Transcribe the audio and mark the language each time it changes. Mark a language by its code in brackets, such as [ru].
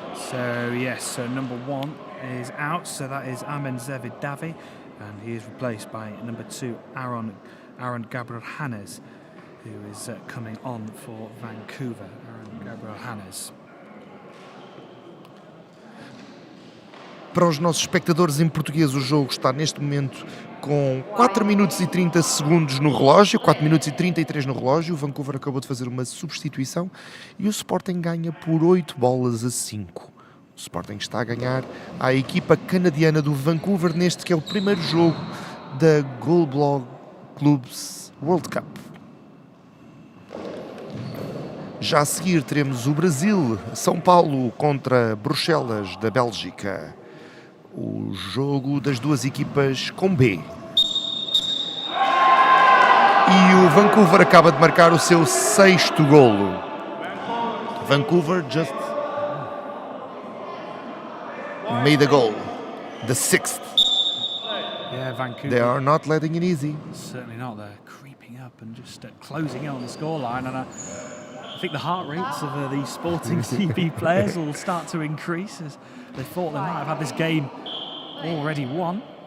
[en] So yes, so number 1 is out, so that is Amen Zevid Davi, and he is replaced by number 2 Aaron Gabriel Hannes, who is coming on for Vancouver. Aaron Gabriel Hannes. [pt] Para os nossos espectadores em português, o jogo está neste momento com 4 minutos e 30 segundos no relógio, 4 minutos e 33 no relógio. O Vancouver acabou de fazer uma substituição e o Sporting ganha por 8-5. O Sporting está a ganhar à equipa canadiana do Vancouver neste que é o primeiro jogo da GoalBall Clubs World Cup. Já a seguir teremos o Brasil, São Paulo contra Bruxelas da Bélgica. O jogo das duas equipas com B. E o Vancouver acaba de marcar o seu 6º golo. [en] Vancouver just made a goal. The 6th. Yeah, Vancouver. They are not letting it easy. Certainly not. They're creeping up and just closing in on the scoreline. And I think the heart rates of these Sporting CB players will start to increase as they thought they might have had this game already won.